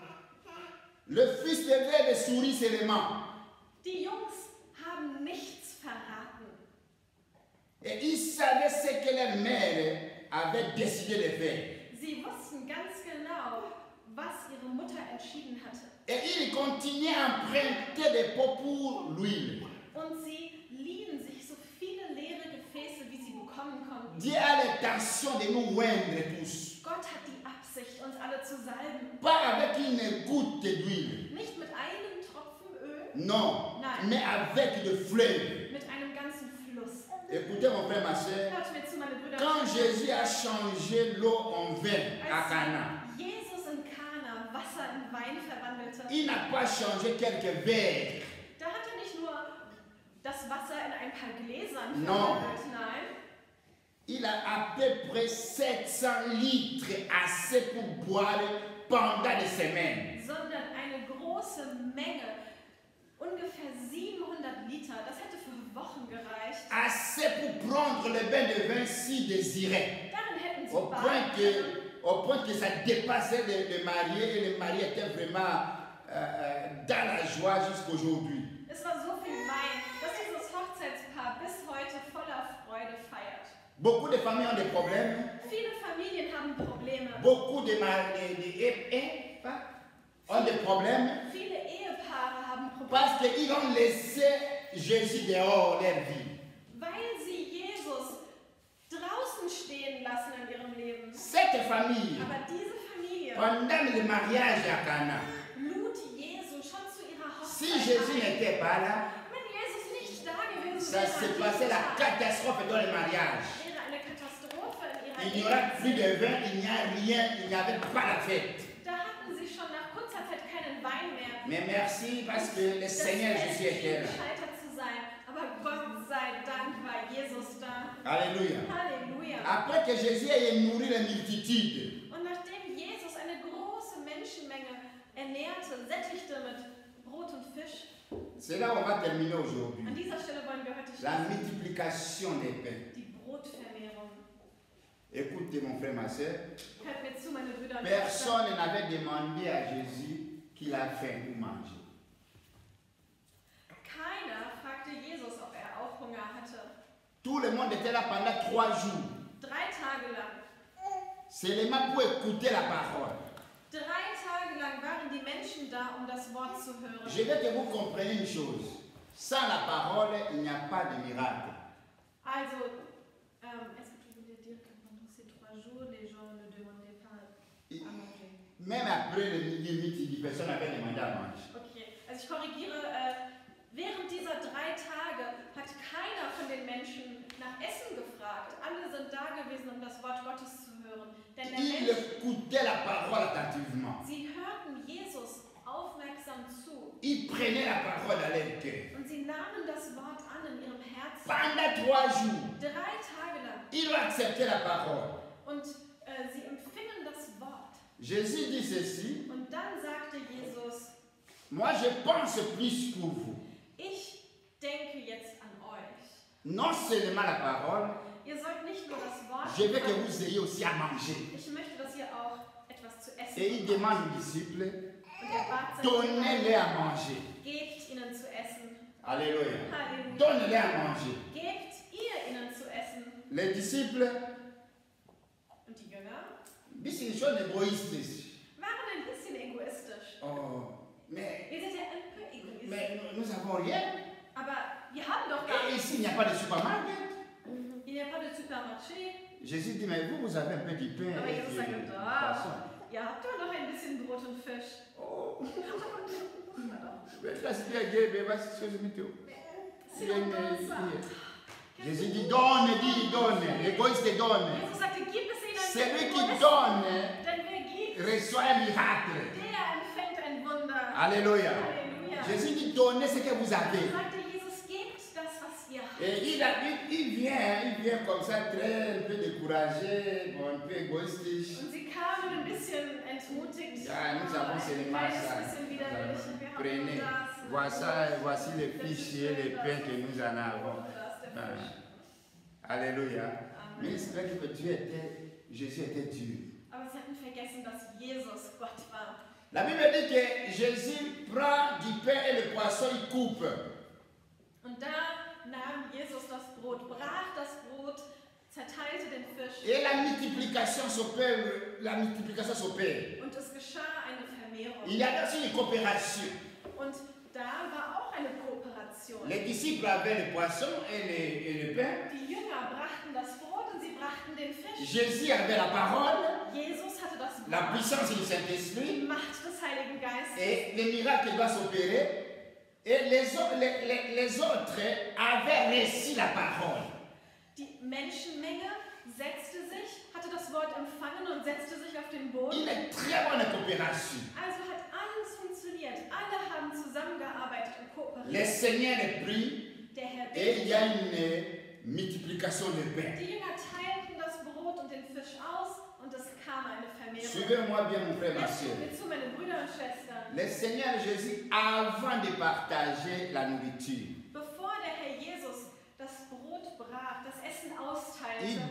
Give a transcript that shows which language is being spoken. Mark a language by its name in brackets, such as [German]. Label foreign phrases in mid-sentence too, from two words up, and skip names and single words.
[French] Le fils de Veuve sourit seulement. [German] Die Jungs haben nichts verraten. [French] Et ils savaient ce que leur mère avait décidé de faire. [German] Sie wussten ganz genau, was ihre Mutter entschieden hatte. [French] Et ils continuaient à emprunter des pots pour l'huile. [German] Und sie liehen sich so viele leere Gefäße, wie sie bekommen konnten. [French] Dieu a l'intention de nous oindre tous. [German] Gott hat die Absicht, uns alle zu salben. [French] Pas avec une goutte d'huile. [German] Nicht mit einem Tropfen Öl, [French] Non. [German] Nein. [French] Mais avec de fleuves. [German] mit einem ganzen Fluss. [French] Écoutez mon frère, ma soeur. [German] Hört mir zu, meine Brüder. [French] Quand Jésus a changé l'eau en vin à Cana, [German] Als Jesus in Kana Wasser in Wein verwandelte, [French] il n'a pas changé quelques verres. [German] da hat er nicht nur das Wasser in ein paar Gläsern [French] No. [German] verwandelt, nein. [French] Il a à peu près 700 litres assez pour boire pendant des semaines. [German] Sondern eine große Menge, ungefähr 700 Liter, das hätte für Wochen gereicht. [French] Assez pour prendre le bain de vin si désiré. [German] Darin hätten sie baden können. [French] Au point que ça dépassait les mariés et les mariés étaient vraiment dans la joie jusqu'aujourd'hui. [German] Es war so viel Wein, dass dieses Hochzeitspaar bis heute voller Freude feiert. [French] Beaucoup de familles ont des problèmes. [German] Viele Familien haben Probleme. [French] Beaucoup ont des problèmes [German] Viele Ehepaare haben Probleme, [French] parce qu'ils ont laissé Jésus dehors leur vie. [German] weil sie Jesus draußen stehen lassen in ihrem Leben. [French] Cette famille, [German] Aber diese Familie [French] pendant le mariage à Cana, [German] lud Jesus schon zu ihrer [French] si [German] Hochzeit [French] Jésus [German] ein. [French] n'était pas là, [German] Wenn Jesus nicht da gewesen [French] ça [German] wäre, [French] se [German] an [French] passait [German] diesem [French] la [German] Tag, [French] catastrophe dans le mariage. [German] wäre eine Katastrophe in [French] Il [German] ihrer [French] n'y aura plus [German] Ehe. [French] de vin, il n'y a rien, il n'y avait pas la fête. [German] Da hatten sie schon nach kurzer Zeit keinen Wein mehr. [French] Mais merci parce que le [German] Das [French] Seigneur [German] Fest [French] Jésus était [German] schien [French] là. [German] gescheitert zu sein, aber Gott sei Dank war Jesus da. [French] Alléluia. [German] Halleluja. [French] Après que Jésus ait nourri les multitudes, [German] Und nachdem Jesus eine große Menschenmenge ernährte, sättigte mit Brot und Fisch, [French] c'est là où on va terminer aujourd'hui. [German] an dieser Stelle wollen wir heute [French] La [German] schließen. [French] multiplication des pains. [German] Die Brotvermehrung. [French] Écoutez mon frère, ma soeur, [German] Hört mir zu, meine Brüder und Schwestern. [French] personne n'avait demandé à Jésus qu'il a faim pour manger. [German] Keiner fragte Jesus, ob er auch Hunger hatte. [French] Tout le monde était là pendant 3 jours, [German] 3 Tage lang. [French] seulement pour écouter la parole. [German] 3 Tage lang waren die Menschen da, um das Wort zu hören. [French] Je veux que vous compreniez une chose. Sans la parole, il n'y a pas de miracle. Also, est-ce que tu voulais dire que pendant ces 3 jours, les gens ne demandaient pas à manger? Même après le midi, personne n'avait demandé à manger. [German] Okay, also ich korrigiere, während dieser 3 Tage hat keiner von den Menschen nach Essen gefragt. Alle sind da gewesen, um das Wort Gottes zu hören. Denn der [French] Ils [German] Mensch, [French] écoutaient la parole attentivement. [German] sie hörten Jesus aufmerksam zu [French] Ils prenaient la parole à leur cœur. [German] und sie nahmen das Wort an in ihrem Herzen. [French] Pendant 3 jours, [German] 3 Tage lang. [French] ils ont accepté la parole. [German] Und sie empfingen das Wort. [French] Jésus dit ceci, [German] Und dann sagte Jesus, [French] moi je pense plus pour vous. [German] ich denke jetzt an euch. [French] Non seulement la parole, [German] Ihr sollt nicht nur das Wort [French] je veux que [German] empfangen, [French] vous ayez aussi à manger. [German] ich möchte, dass ihr auch etwas zu essen [French] Et il [German] bekommt. [French] demande aux disciples, [German] Und er bat seine [French] donnez-les [German] Jünger, [French] à manger. [German] gebt ihnen zu essen. [French] Alléluia. [German] Halleluja. [French] Donnez-les à manger. [German] Gebt ihr ihnen zu essen. [French] Les disciples, [German] Und die Jünger [French] ils sont égoïstes. [German] waren ein bisschen egoistisch. [French] Oh, mais, [German] Wir sind ja ein peu egoistisch. [French] mais nous n'avons rien. [German] Aber wir haben doch gar [French] Et [German] nichts. [French] ici, il n'y a pas de supermarché. Il n'y a pas de supermarché. Jésus dit, mais vous avez un peu de pain [German] Aber [French] et [German] Jesus [French] du [German] sagt, [French] poisson. [German] ihr habt doch noch ein bisschen Brot und Fisch. [French] Oh, mais là, c'est bien Dieu, mais voici ce que je me dis. C'est intéressant. Jésus dit, donne. L'égoïste donne. [German] Jesus sagte, gib es ihnen. [French] Celui qui [German] Egoisten. [French] donne [German] Denn wer gibt, [French] reçoit un miracle. [German] der empfängt ein Wunder. [French] Alléluia. [German] Halleluja. [French] Jésus dit, donnez ce que vous avez. [German] Sagte Jesus, gebt das, was ihr habt. [French] Et il vient comme ça, très un peu découragé, bon, un peu égoïste. [German] Und sie kamen ein bisschen entmutigt. Ja, [French] nous avons seulement [German] ein [French] ça. [German] kleines bisschen widerwillig. Und wir haben [French] Prenez. [German] nur das. [French] Voici les fichiers, les pains que nous en avons. [German] Das, der Fisch. [French] Alléluia. Mais [German] Amen. [French] c'est vrai que Jésus était dur. [German] Aber sie hatten vergessen, dass Jesus Gott war. [French] La Bible dit que Jésus prend du pain et le poisson, il coupe. [German] Und da nahm Jesus das Brot, brach das Brot, zerteilte den Fisch. [French] Et la multiplication s'opère. [German] Und es geschah eine Vermehrung. [French] Il y a aussi une coopération. [German] Und da war auch eine Kooperation. [French] Les disciples avaient le poisson et le pain. [German] Die Jünger brachten das Brot und sie brachten den Fisch. [French] Jésus avait la parole, [German] Jesus hatte das [French] la [German] Wort, [French] puissance du [German] die [French] Saint-Esprit. [German] Macht des Heiligen Geistes. [French] Et les miracles doivent s'opérer. Et les autres avaient reçu la parole. [German] Die Menschenmenge setzte sich, hatte das Wort empfangen und setzte sich auf den Boden. [French] Une très bonne coopération. [German] Also hat alles funktioniert. Alle haben zusammengearbeitet und [French] Le [German] kooperiert. [French] Seigneur est pris [German] Der Herr [French] et il y a [German] betete. [French] une multiplication de pain. [German] Die Jünger teilten das Brot und den Fisch aus und es kam eine Vermehrung. [French] Suivez-moi bien, mon frère, ma [German] Jetzt [French] soeur. [German] kommen wir zu, meine Brüder und Schwestern. [French] Le Seigneur Jésus, avant de partager la nourriture, [German] Bevor der Herr Jesus das Brot brach, das Essen austeilte,